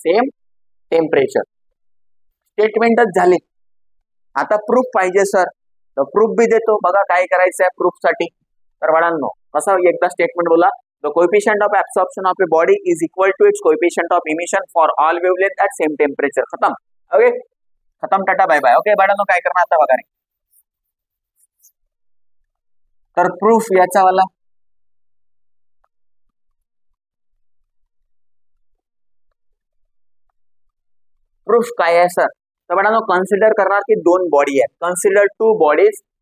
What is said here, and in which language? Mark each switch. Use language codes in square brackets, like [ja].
[mr] Same temperature स्टेटमेंटच झाले. आता proof पाहिजे सर, तर प्रूफ बी देतो. बघा काय करायचं आहे प्रूफ साठी. तर बाळांनो कसं एकदा स्टेटमेंट बोला. [en] The coefficient of absorption of a body is equal to its coefficient of emission for all wavelength at same temperature. [mr] खतम. ओके, खतम, टाटा बाय बाय. ओके बाळांनो काय करणार आता बघा रे. तर प्रूफ याचा वाला प्रूफ काय आहे सर. तर बाळांनो कन्सिडर करणार की दोन बॉडी आहेत. Consider two bodies.